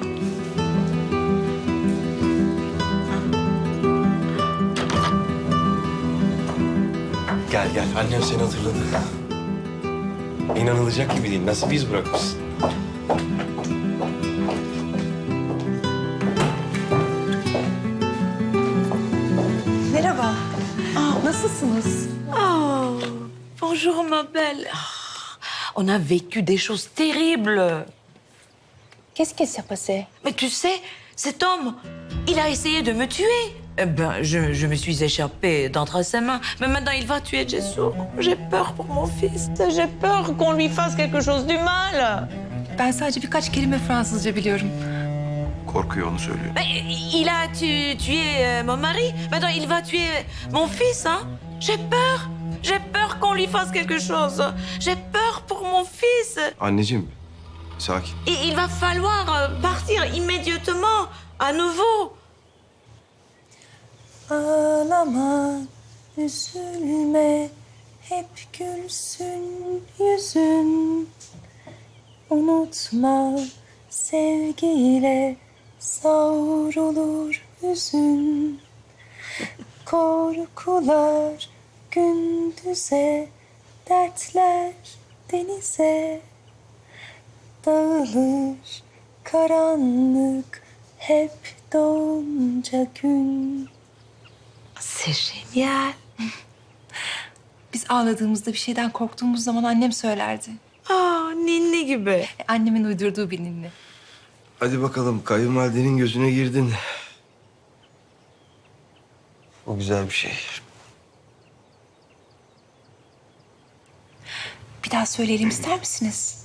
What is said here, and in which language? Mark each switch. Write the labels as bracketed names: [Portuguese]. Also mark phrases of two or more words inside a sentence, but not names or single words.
[Turkish] Gel gel. Annem seni hatırladı. İnanılacak gibi değil. Nasıl biz bırakmışsın? Merhaba. Nasılsınız? [French] Oh, bonjour ma belle. Ah, on a vécu des choses terribles. Qu'est-ce qui s'est passé? Mais tu sais, cet homme, il a essayé de me tuer. Eh ben, je me suis échappée d'entre ses mains. Mais maintenant, il va tuer Jessou. J'ai peur pour mon fils. J'ai peur qu'on lui fasse quelque chose du mal. [Turkish] Ben sadece birkaç kelime Fransızca biliyorum. Korkuyor onu söylüyor. [French] Mais il a tué mon mari. Maintenant, il va tuer mon fils, hein. J'ai peur. J'ai peur qu'on lui fasse quelque chose. J'ai peur pour mon fils. [Turkish] Anneciğim sakin. [French] Et il va falloir partir immédiatement, à nouveau. [Turkish] Ağlama, üzülme, hep gülsün yüzün. Unutma, sevgiyle savrulur hüzün. Korkular gündüze, dertler denize. Dağılır karanlık hep doğunca gün. [French] C'est génial. [Turkish] Biz ağladığımızda bir şeyden korktuğumuz zaman annem söylerdi. Aa, ninni gibi. Annemin uydurduğu bir ninni. Hadi bakalım kayınvalidenin gözüne girdin. O güzel bir şey. Bir daha söyleyelim ister misiniz?